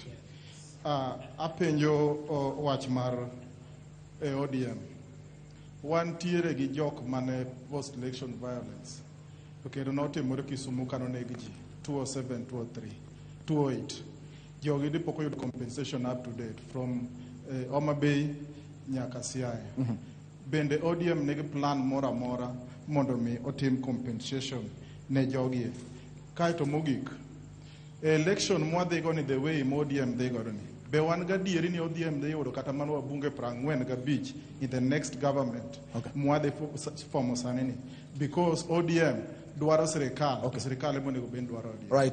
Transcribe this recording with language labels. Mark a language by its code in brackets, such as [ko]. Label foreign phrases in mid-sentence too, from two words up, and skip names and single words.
[luo] Apenjo wach mar ODM. Wantiere gi jok mane [en] post election violence. [luo] Kendo notimore Kisumu kanoneg ji 207, 203, 208. Jogi dipo oyudo [en] compensation up to date [luo] from Homa Bay nyaka Siaya. Bende ODM nigi plan mora mora mondo mi otim compensation ne jogi. Kaito mogik. Election mwadhigo ni [en] the way [luo] ODM dhigo ni. Be wan gadieri ni ODM dhi yudo kata mano wabunge 45 [en] in the next government. Okay. [luo] Mwadhi fomo sani ni. Because ODM dwaro sirkal. [en] Okay. [luo] Sirkal monego ben dwaro ODM. [en] Right.